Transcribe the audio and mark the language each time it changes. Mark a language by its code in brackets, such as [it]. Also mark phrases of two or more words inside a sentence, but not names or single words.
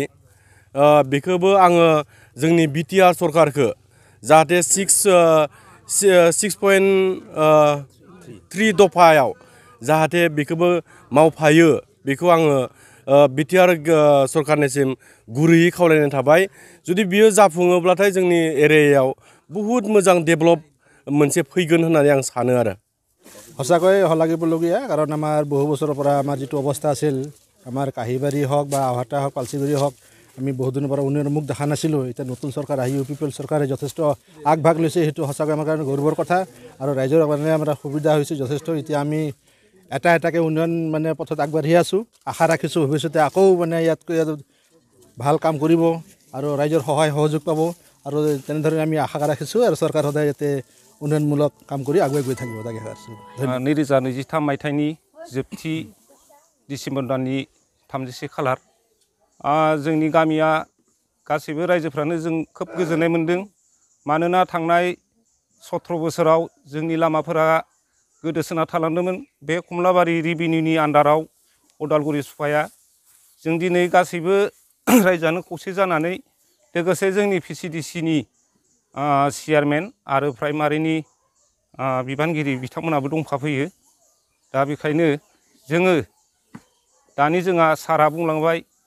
[brx] बेखौबो आङो जोंनि BTR सरकारखौ जाहाथे 6.5 3 दफायाव जाहाथे बेखौबो मावफायो बेखौ आङो बिटिआर सरकारनिसिम गुरैयै खावलायनाय थाबाय जुदि बियो जाफुङोब्लाथाय जोंनि एरियायाव बहुत मोजां डेभेलप मोनसे फैगोन होननानै आं सानो आरो [as] সঁচাকৈ শলাগিবলগীয়া কাৰণ আমাৰ বহু বছৰৰ পৰা আমাৰ যিটো অৱস্থা আছিল আমাৰ কাহিবাৰী হওক বা আহাটা হওক পালচিগুৰি হওক আমি বহুত দিনৰ পৰা উন্নয়নৰ মুখ দেখা নাছিলোঁ এতিয়া নতুন চৰকাৰ আহি ইউপিপিএল চৰকাৰে যথেষ্ট আগভাগ লৈছে সেইটো সঁচাকৈ আমাৰ কাৰণে গৌৰৱৰ কথা আৰু ৰাইজৰ কাৰণে আমাৰ সুবিধা হৈছে যথেষ্ট এতিয়া আমি এটা এটাকৈ উন্নয়ন মানে পথত আগবাঢ়ি আছোঁ আশা ৰাখিছোঁ ভৱিষ্যতে আকৌ মানে ইয়াতকৈ ভাল কাম কৰিব আৰু ৰাইজৰ সহায় সহযোগ পাব আৰু তেনেধৰণে আমি আশা ৰাখিছোঁ আৰু চৰকাৰ সদায় ইয়াতে উন্নয়নমূলক কাম কৰি আগুৱাই গৈ থাকিব তাকে [brx] 2023 मायथाइनि जोबथि डिसेम्बर दाननि 31 खालार जोंनि गामिया गासैबो रायजोफ्रानो जों खोब गोजोननाय मोन्दों मानोना थांनाय 17 बोसोराव जोंनि लामाफोरा गोदोसोना थालांदोंमोन बे कमलाबारि रिभिनिउनि आन्डाराव उदालगुरि सुफाया जों दिनै गासैबो रायजोआनो खौसे जानानै लोगोसे जोंनि पिसिडिसिनि चेयारमेन आरो प्राइमारिनि बिबानगिरि बिथांमोनाबो दंफाफैयो दा बेखायनो जोङो दानि जोंहा सारा बुंलांबाय